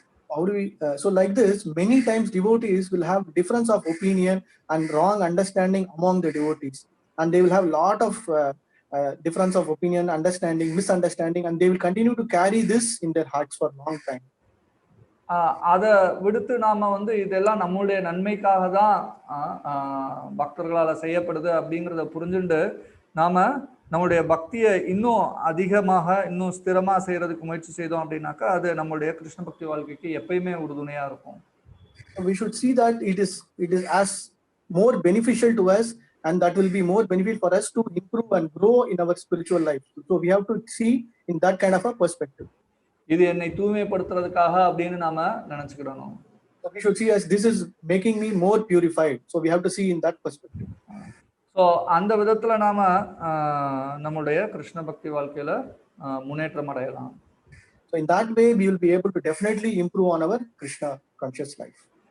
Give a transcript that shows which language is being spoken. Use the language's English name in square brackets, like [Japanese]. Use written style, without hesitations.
[English] How do we so like this many times devotees will have difference of opinion and wrong understanding among the devotees, and they will have lot of difference of opinion, understanding, misunderstanding, and they will continue to carry this in their hearts for long time. [Tamil] அதை விடுத்து நாம இதெல்லாம் நம்மளுடைய நன்மைக்காக தான் பக்தர்களால் செய்யப்படுது அப்படிங்கிறத புரிஞ்சுட்டு நாம நம்மளுடைய பக்தியை இன்னும் அதிகமாக இன்னும் ஸ்திரமா செய்யறதுக்கு முயற்சி செய்தோம் அப்படின்னாக்கா அது நம்மளுடைய கிருஷ்ண பக்தி வாழ்க்கைக்கு எப்பயுமே உறுதுணையா இருக்கும். [English] We should see that it is as more beneficial to us, and that will be more benefit for us to improve and grow in our spiritual life. So we have to see in that kind of a perspective. [Tamil] இது என்னை தூய்மைப்படுத்துறதுக்காக அப்படின்னு நாம நினைச்சுக்கிடணும். [English] We should see as this is making me more purified. So we have to see in that perspective. [Tamil] So அந்த விதத்துல நாம நம்மளுடைய கிருஷ்ண பக்தி வாழ்க்கையில முன்னேற்றம் அடையலாம். [English] So in that way we will be able to definitely improve on our Krishna conscious life.